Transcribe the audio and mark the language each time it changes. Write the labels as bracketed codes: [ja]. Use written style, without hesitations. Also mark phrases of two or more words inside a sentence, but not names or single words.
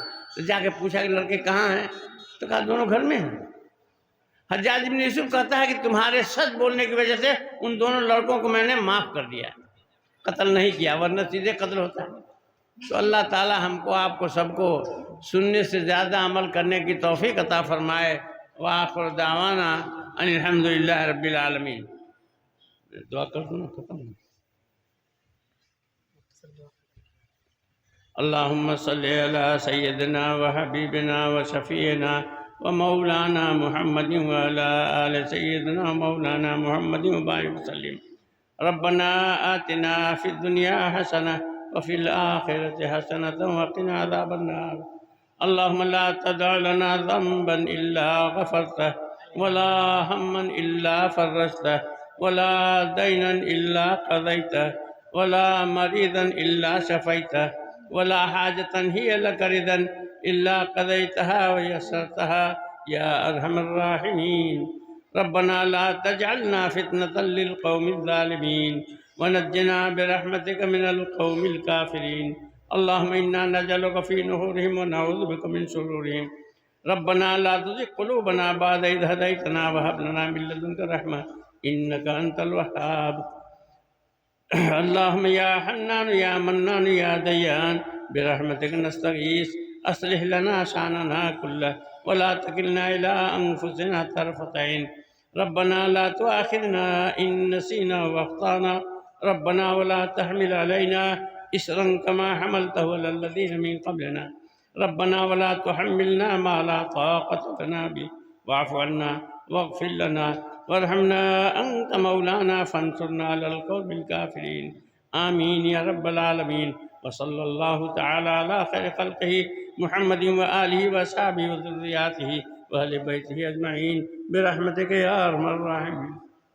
[ur] تو جا کے پوچھا کہ لڑکے کہاں ہیں، تو کہا دونوں گھر میں ہیں. حجاج ابن یوسف کہتا ہے کہ تمہارے سچ بولنے کی وجہ سے ان دونوں لڑکوں کو میں نے معاف کر دیا، قتل نہیں کیا، ورنہ سیدھے قتل ہوتا ہے. تو اللہ تعالیٰ ہم کو آپ کو سب کو سننے سے زیادہ عمل کرنے کی توفیق عطا فرمائے. [ar] وآخر دعوانا أن الحمد لله رب العالمين. [ur] دعا کر دو نا، ختم. [ar] اللهم صل على سيدنا وحبيبنا وشفيعنا ومولانا محمد وعلى آل سيدنا مولانا محمد وبارك وسلم. ربنا آتنا في الدنيا حسنة وفي الآخرة حسنة وقنا عذاب النار. اللهم لا تدع لنا ذنبا إلا غفرته ولا هما إلا فرجته ولا دينا إلا قضيته ولا مريضا إلا شفيته ولا حاجة هي لك رضا إلا قضيتها ويسرتها يا أرحم الراحمين. ربنا لا تجعلنا فتنة للقوم الظالمين ونجنا برحمتك من القوم الكافرين. اللهم إنا نجعلك في نحورهم ونعوذ بك من شرورهم. ربنا لا تزغ قلوبنا بعد إذ هديتنا وهب لنا من لدنك رحمة إنك أنت الوهاب. اللهم يا حنان يا منان يا ديان برحمتك نستغيث أصلح لنا شأننا كله ولا تكلنا إلى أنفسنا طرفة عين. ربنا لا تؤاخذنا إن نسينا أو أخطأنا ربنا ولا تحمل علينا إصرا كما حملته على الذين من قبلنا ربنا ولا تحملنا ما لا طاقة لنا به واعف عنا واغفر لنا وارحمنا أنت مولانا فانصرنا على القوم الكافرين. آمين يا رب العالمين. وصلى الله تعالى على خير خلقه محمد وآله وأصحابه وذريته وأهل بيته أجمعين برحمتك يا أرحم الراحمين.